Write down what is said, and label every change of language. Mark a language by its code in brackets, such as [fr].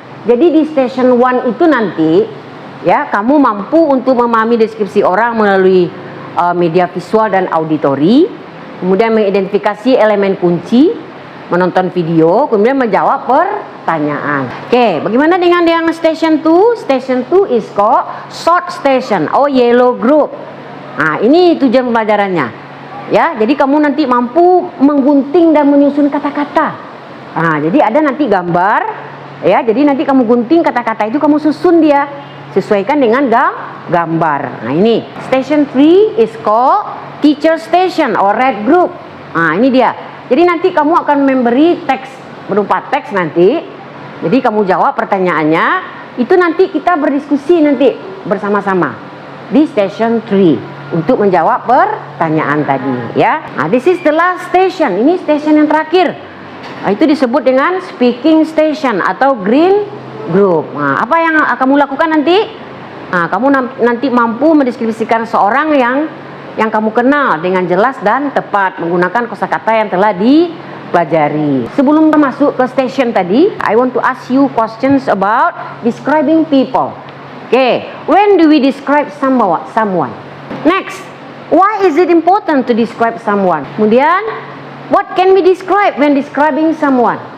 [id] Jadi di station 1 itu nanti, ya, kamu mampu untuk memahami deskripsi orang melalui media visual dan auditori, kemudian mengidentifikasi elemen kunci, menonton video, kemudian menjawab pertanyaan. Oke, bagaimana dengan yang station 2? [en] Station 2 is called short station or yellow group. [id] Nah, ini tujuan pembelajarannya. Ya, jadi kamu nanti mampu menggunting dan menyusun kata-kata. Nah, jadi ada nanti gambar, ya. Jadi nanti kamu gunting kata-kata itu, kamu susun dia sesuaikan dengan gambar. Nah, ini [en] station 3 is called teacher station or red group. [id] Nah, ini dia. Jadi nanti kamu akan memberi teks berupa teks nanti. Jadi kamu jawab pertanyaannya. Itu nanti kita berdiskusi nanti bersama-sama di station 3 untuk menjawab pertanyaan tadi, ya. [en] Nah, this is the last station. [id] Ini station yang terakhir. Nah, itu disebut dengan speaking station atau green group. Nah, apa yang kamu lakukan nanti? Nah, kamu nanti mampu mendeskripsikan seorang yang kamu kenal dengan jelas dan tepat menggunakan kosakata yang telah dipelajari. Sebelum masuk ke station tadi, [en] I want to ask you questions about describing people. Okay, when do we describe someone? Next, why is it important to describe someone? [id] Kemudian, [en] what can we describe when describing someone?